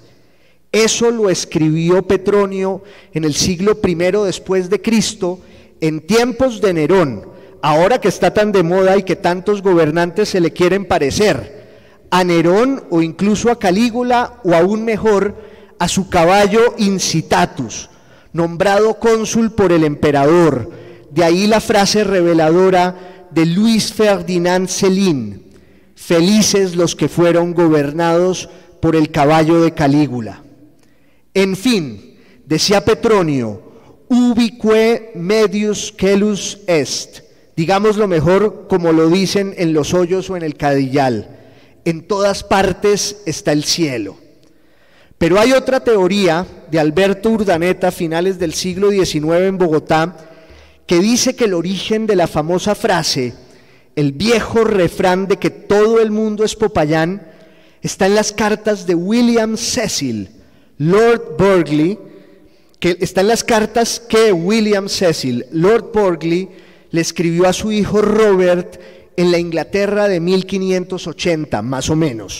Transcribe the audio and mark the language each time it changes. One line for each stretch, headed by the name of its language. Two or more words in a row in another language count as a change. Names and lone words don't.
Spanish: Eso lo escribió Petronio en el siglo I después de Cristo, en tiempos de Nerón, ahora que está tan de moda y que tantos gobernantes se le quieren parecer, a Nerón o incluso a Calígula, o aún mejor, a su caballo Incitatus, nombrado cónsul por el emperador. De ahí la frase reveladora de Luis Ferdinand Céline: felices los que fueron gobernados por el caballo de Calígula. En fin, decía Petronio,
Latin: ubique medius celus est,
Spanish: digámoslo mejor como lo dicen en Los Hoyos o en el Cadillal: en todas partes está el cielo. Pero hay otra teoría de Alberto Urdaneta, finales del siglo XIX en Bogotá, que dice que el origen de la famosa frase, el viejo refrán de que todo el mundo es Popayán, está en las cartas de William Cecil, Lord Burghley, William Cecil, Lord Burghley, le escribió a su hijo Robert en la Inglaterra de 1580, más o menos.